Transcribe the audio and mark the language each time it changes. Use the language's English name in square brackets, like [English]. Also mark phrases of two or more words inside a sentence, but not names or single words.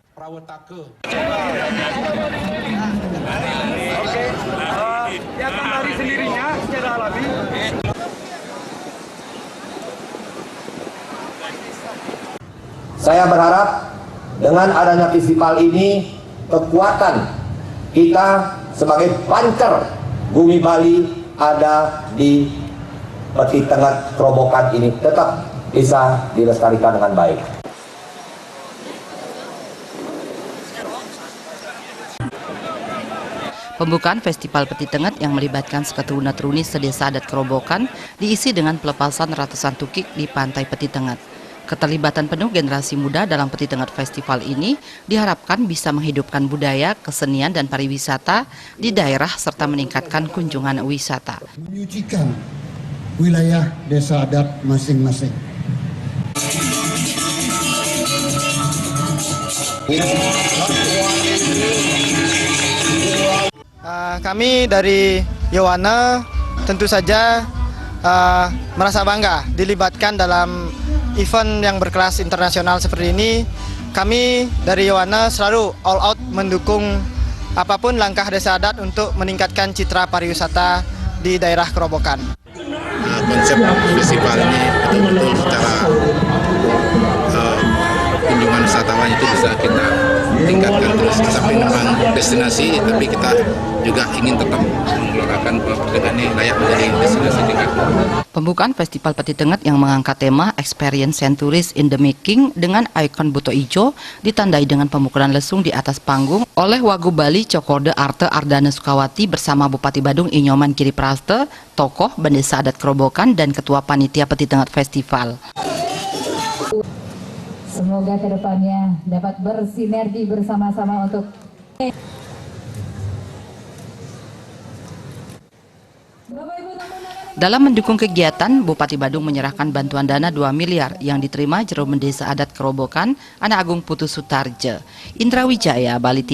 [Indonesian] Saya berharap dengan adanya festival ini, kekuatan kita sebagai pancer bumi Bali ada di Peti Tengah Kerobokan ini tetap bisa dilestarikan dengan baik. Pembukaan Festival Peti Tengah yang melibatkan seketuruna-turuni sedesa adat Kerobokan diisi dengan pelepasan ratusan tukik di pantai Peti Tengah. Keterlibatan penuh generasi muda dalam Peti Tengah Festival ini diharapkan bisa menghidupkan budaya, kesenian, dan pariwisata di daerah serta meningkatkan kunjungan wisata. Menyucikan wilayah desa adat masing-masing. Kami dari Yowana tentu saja merasa bangga dilibatkan dalam event yang berkelas internasional seperti ini. Kami dari Yowana selalu [English] all out [Indonesian] mendukung apapun langkah desa adat untuk meningkatkan citra pariwisata di daerah Kerobokan. Konsep festival ini betul-betul secara kunjungan wisatawan itu bisa kita tingkatkan terus, sampai memang destinasi, tapi kita juga ingin tetap menggelorakan Peti Tengah ini layak menjadi destinasi tingkat. Pembukaan Festival Peti Tengah yang mengangkat tema Experience Centuries in the Making dengan ikon Buto Ijo ditandai dengan pemukulan lesung di atas panggung oleh Wagu Bali Cokorde Arte Ardana Sukawati bersama Bupati Badung Inyoman Giriprasta, tokoh Bendesa Adat Kerobokan, dan Ketua Panitia Peti Tengah Festival. Semoga kedepannya dapat bersinergi bersama-sama untuk Dalam mendukung kegiatan, Bupati Badung menyerahkan bantuan dana 2 miliar yang diterima Jero Mendesa Adat Kerobokan, Anak Agung Putu Sutarje. Indra Wijaya, Bali.